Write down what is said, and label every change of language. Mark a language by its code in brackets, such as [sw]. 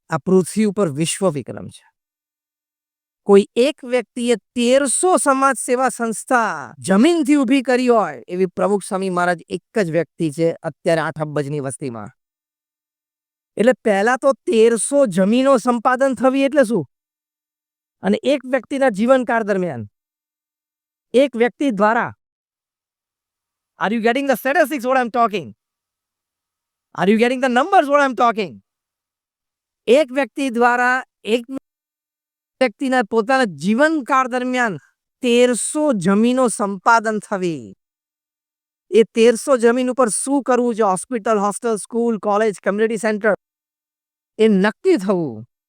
[gu] આ પૃથ્વી ઉપર વિશ્વ વિક્રમ છે. કોઈ એક વ્યક્તિએ 1300 સમાજ સેવા સંસ્થા જમીનથી ઊભી કરી હોય એવી પ્રમુખ સ્વામી મહારાજ એક જ વ્યક્તિ છે અત્યારે 8 અબજની વસ્તીમાં. એટલે પહેલા તો 1300 જમીનો સંપાદન થવી એટલે શું? અને એક વ્યક્તિના જીવનકાળ દરમિયાન એક વ્યક્તિ દ્વારા. [en] Are you getting the statistics what I'm talking? Are you getting the numbers what I'm talking? [gu] એક વ્યક્તિ દ્વારા એક વ્યક્તિના પોતાના જીવનકાળ દરમિયાન 1300 જમીનો સંપાદન થવી. એ 1300 જમીન ઉપર શું કરવું છે? Hospital, hostel, school, college, community centre એ નક્કી થવું.